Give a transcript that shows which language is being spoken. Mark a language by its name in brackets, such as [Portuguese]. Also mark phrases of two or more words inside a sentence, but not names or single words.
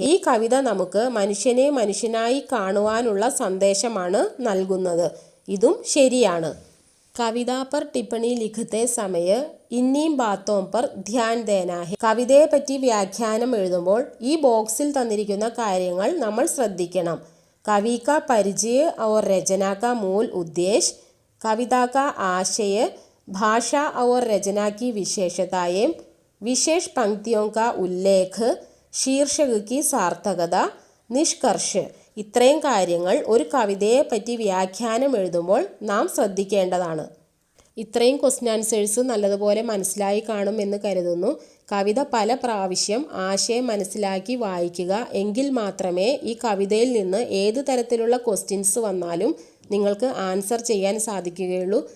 [Malayalam] ഈ കവിത നമുക്ക് മനുഷ്യനെ മനുഷ്യനായി കാണുവാനുള്ള സന്ദേശമാണ് നൽകുന്നത്. ഇതും ശരിയാണ്. [Hindi] कविता पर टिप्पणी लिखते समय इन बातों पर ध्यान देना है. [Malayalam] കവിതയെ പറ്റി വ്യാഖ്യാനം എഴുതുമ്പോൾ ഈ ബോക്സിൽ തന്നിരിക്കുന്ന കാര്യങ്ങൾ നമ്മൾ ശ്രദ്ധിക്കണം. [Hindi] कवि का परिचय और रचना का मूल उद्देश्य, कविता का आशय, भाषा और रचना की विशेषताएं, विशेष पंक्तियों का उल्लेख, शीर्षक की सार्थकത, നിഷ്കർഷ്. [Malayalam] ഇത്രയും കാര്യങ്ങൾ ഒരു കവിതയെ പറ്റി വ്യാഖ്യാനം എഴുതുമ്പോൾ നാം ശ്രദ്ധിക്കേണ്ടതാണ്. ഇത്രയും [English] question answers [Malayalam] നല്ലതുപോലെ മനസ്സിലായി കാണുമെന്ന് കരുതുന്നു. കവിത പല പ്രാവശ്യം ആശയം മനസ്സിലാക്കി വായിക്കുക. എങ്കിൽ മാത്രമേ ഈ കവിതയിൽ നിന്ന് ഏത് തരത്തിലുള്ള ക്വസ്റ്റ്യൻസ് വന്നാലും നിങ്ങൾക്ക് ആൻസർ ചെയ്യാൻ സാധിക്കുകയുള്ളൂ.